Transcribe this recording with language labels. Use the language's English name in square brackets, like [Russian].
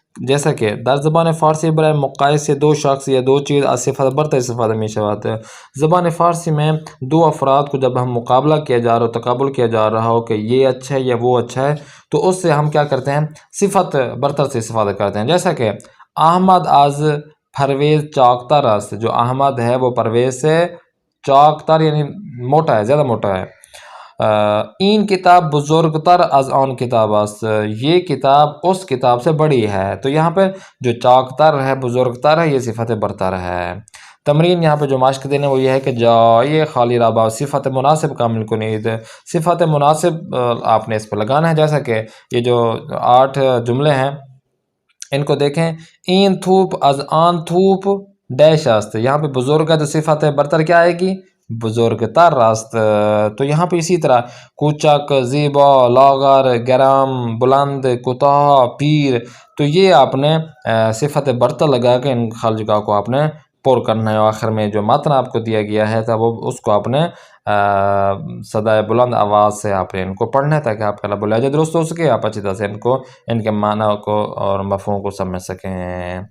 [Urdu] جیسا کہ [Persian] در زبان فارسی برائے مقایسے 2 شخص یا 2 چیز از صفت برتر استفادہ می شود. [Urdu] زبان فارسی میں 2 افراد کو جب ہم مقابلہ کیا جا رہا ہو، تقابل کیا جا رہا ہو کہ یہ اچھا ہے یا وہ اچھا ہے، تو اس سے ہم کیا کرتے ہیں، صفت برتر سے استفادہ کرتے ہیں. جیسا کہ [Persian] احمد از پرویز چاکتر است. [Urdu] جو احمد ہے وہ پرویز سے چاکتر یعنی موٹا ہے، زیادہ موٹا ہے. [Persian] این کتاب بزرگتر از آن کتاب است. [Urdu] یہ کتاب اس کتاب سے بڑی ہے. تو یہاں پہ جو چاکتر ہے، بزرگتر ہے، یہ صفت برتر ہے. تمرین یہاں پہ جو مشق دینے وہ یہ ہے کہ [Persian] جائے خالی رابع صفت مناسب کامل کنید. [Urdu] صفت مناسب آپ نے اس پہ لگانا ہے. جیسا کہ یہ جو 8 جملے ہیں ان کو دیکھیں. [Persian] این تھوپ از آن تھوپ ڈیش است. [Urdu] یہاں پہ بزرگ ہے تو صفت برتر کیا آئے گی، [Persian] بزرگتر است. [Urdu] تو یہاں پہ اسی طرح کوچک، زیبا، لاغر، گرم، بلند، کوتاہ، پیر، تو یہ آپ نے صفت برتر لگا کے ان خالی جگہ کو آپ نے پر کرنا ہے. آخر میں جو متن آپ کو دیا گیا ہے تھا وہ اس کو آپ نے صدائے بلند آواز سے آپ نے ان کو پڑھنا ہے تاکہ آپ کا لب و لہجہ درست ہو سکے، آپ اچھی طرح سے ان کو، ان کے معنی کو اور مفہوم کو سمجھ سکیں.